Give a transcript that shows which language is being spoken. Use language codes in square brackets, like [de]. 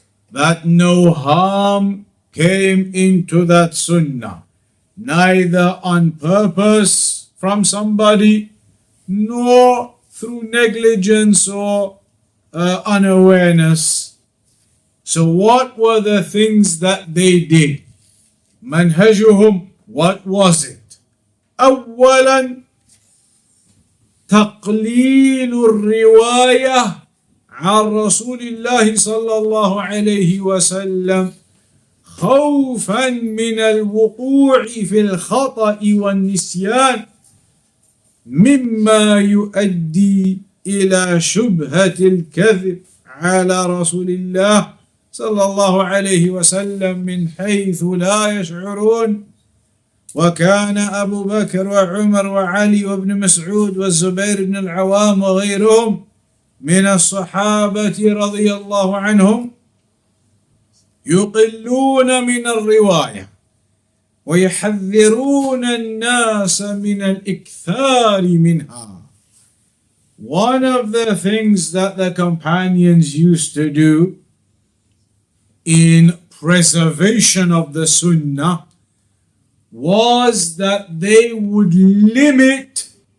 [en] that no harm came into that Sunnah, neither on purpose from somebody nor through negligence or unawareness. So what were the things that they did? Manhajuhum, what was it? [ar] أولا تقليل الرواية عن رسول الله صلى الله عليه وسلم خوفا من الوقوع في الخطأ والنسيان مما يؤدي إلى شبهة الكذب على رسول الله صلى الله عليه وسلم من حيث لا يشعرون. وكان أبو بكر وعمر وعلي وابن مسعود والزبير بن العوام وغيرهم من الصحابة رضي الله عنهم يقلون من الرواية ويحذرون الناس من الإكثار منها. [en] One of the things that the companions used to do in preservation of the Sunnah was that they would limit